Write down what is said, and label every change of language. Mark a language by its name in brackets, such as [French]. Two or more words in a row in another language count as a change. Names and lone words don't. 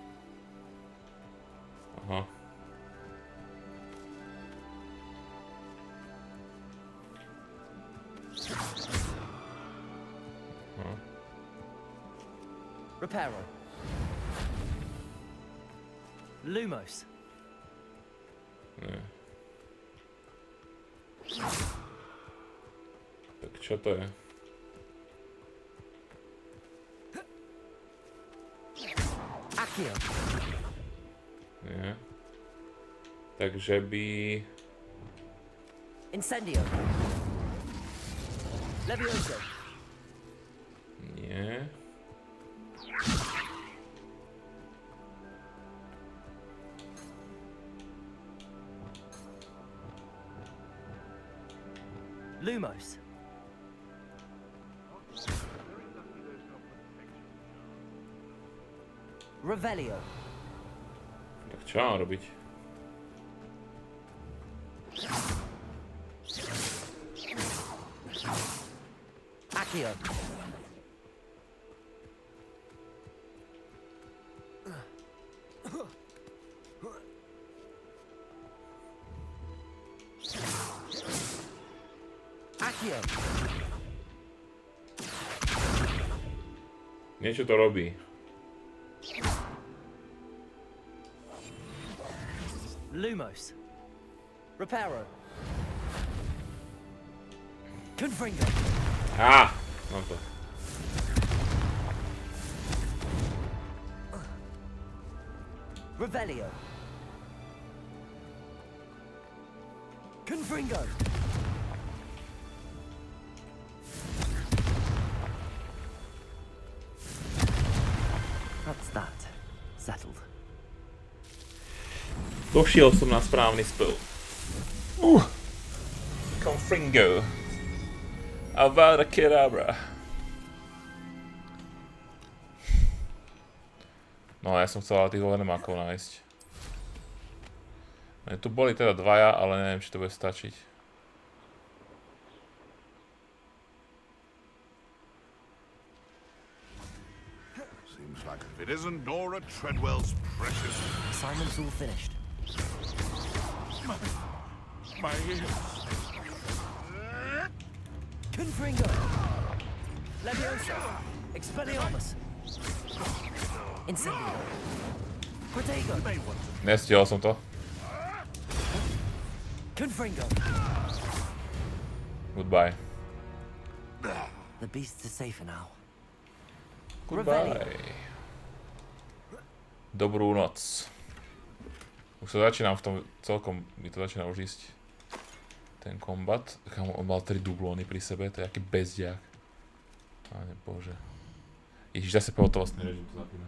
[Slovak] Aha. Aha. Reparo. Lumos. Nie. Tak čo to je? Accio. Nie. Takže by... Incendio. Levioso. Nie. Lumos. Revelio. Tak čo mám robiť? Accio. Accio. Niečo to robí. Lumos. Reparo. Confringo. Á! Mám to. Revelio. Confringo. [English] That's that. Settled. [Slovak] Došiel som na správny spell. Confringo. Avada Kedavra. No ja som chcel ale tých venemákov nájsť. Tu boli teda dvaja, ale neviem, či to bude stačiť. [English] Seems like if it isn't Nora Treadwell's precious. Assignment's all finished. My ears. [Slovak] Confringo. Levioso. Expelliarmus. Incendio. Pejgn. Nestihol som to. Confringo. [English] Goodbye. The beasts are safer now. Goodbye. [Slovak] Dobrú noc. Už sa začínam v tom, celkom mi to začína už ísť ten kombat. On mal 3 dublóny pri sebe, to je aký bezdiak. Páne bože. Ježiš, zase pohotovostný režim to zapína.